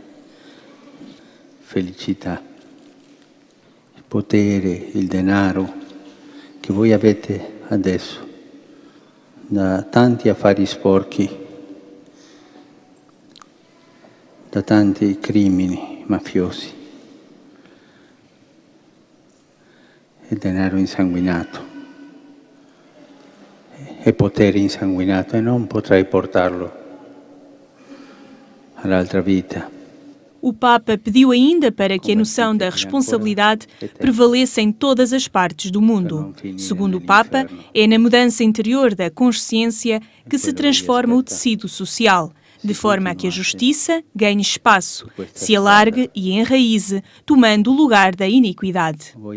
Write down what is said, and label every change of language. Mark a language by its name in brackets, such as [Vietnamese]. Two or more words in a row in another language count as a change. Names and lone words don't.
[Italian] felicità, il potere, il denaro che voi avete adesso da tanti affari sporchi, da tanti crimini mafiosi e denaro insanguinato e potere insanguinato, e non potrai portarlo all'altra vita. [Portuguese] O Papa pediu ainda para que a noção da responsabilidade prevaleça em todas as partes do mundo. Segundo o Papa, é na mudança interior da consciência que se transforma o tecido social, de forma a que a justiça ganhe espaço, se alargue e enraize, tomando o lugar da iniquidade.